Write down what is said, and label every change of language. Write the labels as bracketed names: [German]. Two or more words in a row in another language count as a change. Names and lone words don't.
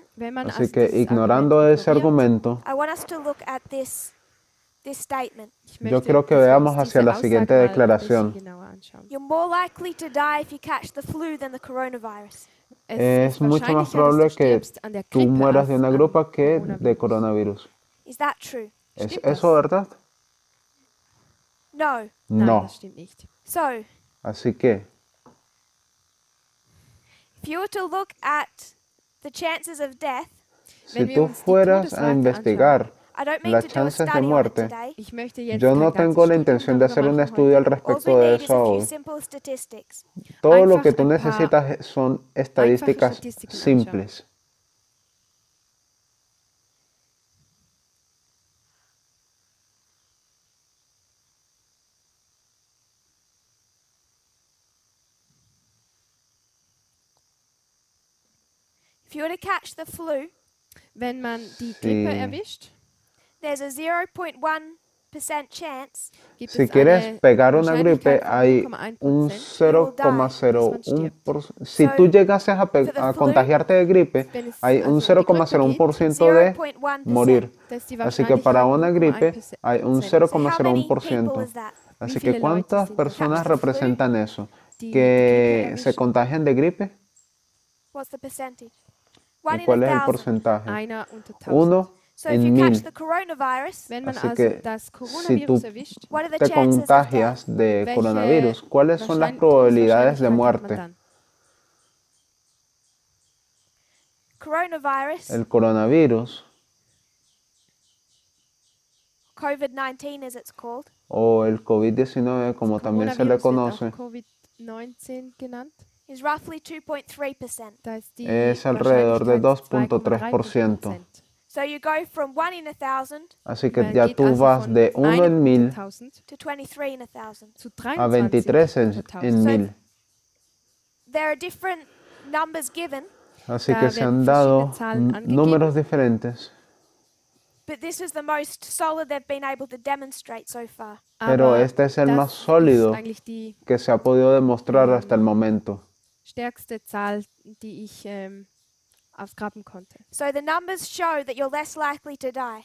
[German] Wenn man [Spanish] Así [German] als [Spanish] que [German] dieses [Spanish] ignorando [German] Argument [Spanish] ese [German] ignoriert, [Spanish] argumento, [English] I want us to look at this statement. [German] ich [Spanish] yo [German] möchte, [Spanish] quiero que [German] dass wir [Spanish] veamos [German] uns [Spanish] hacia [German] diese [Spanish] la [German] Aussage [Spanish] siguiente [German] mal ein bisschen [Spanish] declaración. [German] genauer anschauen. [English] You're more likely to die if you catch the flu than the coronavirus. [German] Es [Spanish] Es mucho más [German] wahrscheinlicher, [Spanish] probable [German] dass du [Spanish] que [German] stirbst an der [Spanish] tú [German] Grippe [Spanish] mueras de [German] als [Spanish] una [German] am [Spanish] gripa que [German] Coronavirus. [Spanish] de coronavirus. [English] Is that true? [Spanish] ¿Es [German] Stimmt [Spanish] eso [German] das? [Spanish] verdad? [English] No. [German] Nein, [Spanish] No. [German] das stimmt nicht. [English] So, [Spanish] Así que [English] if you were to look at the chances of death, [Spanish] si [German] Wenn wir [Spanish] tú [German] uns die [Spanish] fueras a [German] Todesrate [Spanish] investigar [English] I don't mean [Spanish] las [English] to do a [Spanish] chances de [English] study on it [Spanish] muerte, [English] today. [German] Ich möchte jetzt [Spanish] yo [German] kein [Spanish] no [German] ganzes [Spanish] tengo la [German] Studium [Spanish] intención de hacer [German] darüber [Spanish] un [German] machen [Spanish] estudio al [German] heute. [English] All we [Spanish] respecto de [English] need is [Spanish] eso [English] a few [Spanish] hoy. [English] simple statistics. [Spanish] Todo lo que [German] Einfach [Spanish] tú [German] ein paar [Spanish] necesitas son estadísticas [German] Statistiken [Spanish] simples. [English] If you were to catch the flu, [German] Wenn man die [Spanish] Sí. [German] Grippe erwischt, [English] there's a 0.1% chance [German] gibt [Spanish] Si [German] es [Spanish] quieres [German] eine [Spanish] pegar una gripe, [German] Wahrscheinlichkeit von [Spanish] hay [German] 0,1%. [Spanish] un [German] dass man [Spanish] 0,01%. Si [English] So, [Spanish] tú llegases a, [English] for the [Spanish] a [English] flu, [Spanish] contagiarte de gripe, [German] wenn es [Spanish] hay un [German] also die Grippe [Spanish] 0,01% de [English] 0.1%. [Spanish] morir. [German] Das ist die [Spanish] Así que para una gripe [German] 0,1%. [Spanish] hay un [English] So how many people [Spanish] 0,01%. [English] is that? [Spanish] Así [German] viele [Spanish] que [German] Leute [Spanish] ¿cuántas [German] sind [Spanish] personas [English] infected? [Spanish] representan eso? [German] Die [Spanish] Que [German] Grippe [Spanish] se [German] erwischen. [Spanish] contagian de gripe. [English] What's the percentage? [Spanish] ¿Y [English] One in [Spanish] cuál es el [English] 1,000. [Spanish] porcentaje? [German] Einer unter 1000. [Spanish] Uno [English] So if you [Spanish] en [English] catch [Spanish] 1000. [English] the coronavirus, [German] Wenn man [Spanish] Así [German] also [Spanish] que [German] das [Spanish] si [German] Coronavirus [Spanish] tú [German] erwischt, [English] what are the [Spanish] te [English] chances of death? [Spanish] contagias de [German] welche [Spanish] coronavirus, ¿cuáles son las [German] Wahrschein- [Spanish] probabilidades de [German] Todeswahrscheinlichkeit hat man [Spanish] muerte? [German] dann? [English] Coronavirus, [Spanish] El coronavirus [English] COVID-19 as it's called, [Spanish] o el COVID-19, como también se le [German] Coronavirus [Spanish] conoce, [German] wird auch Covid-19 genannt. [English] is roughly 2.3%. [German] Da ist die [Spanish] es alrededor de [German] Wahrscheinlichkeit 2,3%. [English] 2.3%. So you go from 1 in 1,000 [Spanish] Así que [German] Man [Spanish] ya [German] geht [Spanish] tú [German] also [Spanish] vas [German] von [Spanish] de 1 en [German] einem [Spanish] 1000 [German] 100.000 [English] to 23 in 1,000. [German] zu [Spanish] a 23 en [German] 23 [Spanish] 1000. [English] There are different numbers given, [Spanish] Así [German] Da [Spanish] que se [German] werden [Spanish] han dado [German] verschiedene Zahlen angegeben. [Spanish] números diferentes, [English] but this is the most solid they've been able to demonstrate so far. [Spanish] pero [German] Aber [Spanish] este es el más [German] das ist [Spanish] sólido [German] eigentlich die [Spanish] que se ha podido demostrar hasta el momento. [German] stärkste Zahl, die ich ausgraben konnte. [English] So the numbers show that you're less likely to die.